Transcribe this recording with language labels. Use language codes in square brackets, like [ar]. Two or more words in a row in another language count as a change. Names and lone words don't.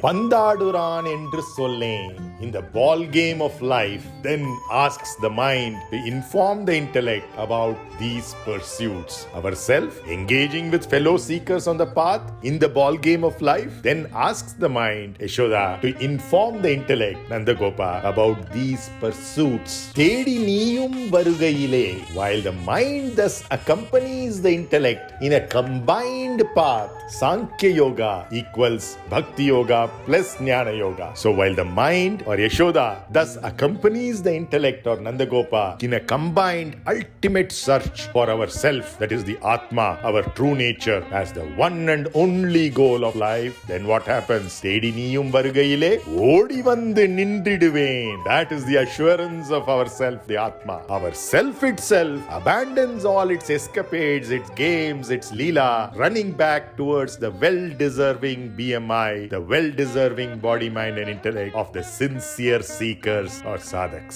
[ta] பந்தாடுறேன் என்று சொல்லேன், [en] in the ball game of life, then asks the mind to inform the intellect about these pursuits. Ourself engaging with fellow seekers on the path in the ball game of life, then asks the mind, Yaśōdā, to inform the intellect, Nandagopa, about these pursuits. [ta] தேடி நீயும் வருகையிலே, [en] while the mind thus accompanies the intellect in a combined path, Sankhya Yoga equals Bhakti Yoga plus Jnana Yoga. So while the mind or Yaśōdā thus accompanies the intellect or Nandagopa in a combined ultimate search for our self, that is the Atma, our true nature, as the one and only goal of life, then what happens? [ta] தேடி நீயும் வருகையிலே ஓடி வந்து நின்றிடுவேன். [en] That is the assurance of ourself, the Atma. Our self itself abandons all its escapades, its games, its leela, running back towards the well-deserving BMI, the well-deserving body, mind and intellect of the sincere seekers or sadhaks.